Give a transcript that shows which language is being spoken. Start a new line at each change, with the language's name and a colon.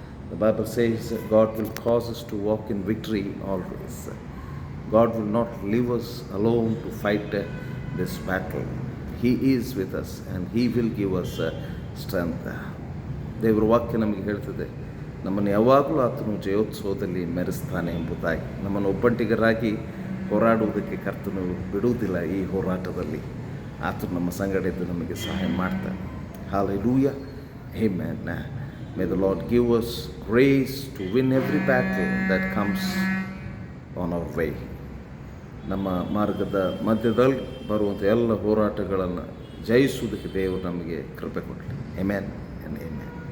English: The Bible says that God will cause us to walk in victory always. God will not leave us alone to fight this battle. He is with us and He will give us strength.
Kannada: ದೇವರ ವಾಕ್ಯ ನಮಗೆ ಹೇಳ್ತದೆ, ನಮ್ಮನ್ನು ಯಾವಾಗಲೂ ಆತನು ಜಯೋತ್ಸವದಲ್ಲಿ ಮೆರೆಸ್ತಾನೆ ಎಂಬುದಾಗಿ. ನಮ್ಮನ್ನು ಒಬ್ಬಂಟಿಗರಾಗಿ ಹೋರಾಡುವುದಕ್ಕೆ ಕರ್ತನು ಬಿಡುವುದಿಲ್ಲ. ಈ ಹೋರಾಟದಲ್ಲಿ ಆತನು ನಮ್ಮ ಸಂಗಡ ಇದ್ದು ನಮಗೆ ಸಹಾಯ ಮಾಡ್ತಾನೆ.
English: Hallelujah. Amen. May the Lord give us grace to win every battle that comes on our way.
Kannada: ನಮ್ಮ ಮಾರ್ಗದ ಮಧ್ಯದಲ್ಲಿ ಬರುವಂಥ ಎಲ್ಲ ಹೋರಾಟಗಳನ್ನು ಜಯಿಸುವುದಕ್ಕೆ ದೇವರು ನಮಗೆ ಕೃಪೆ ಕೊಡಲಿ.
English: Amen and amen.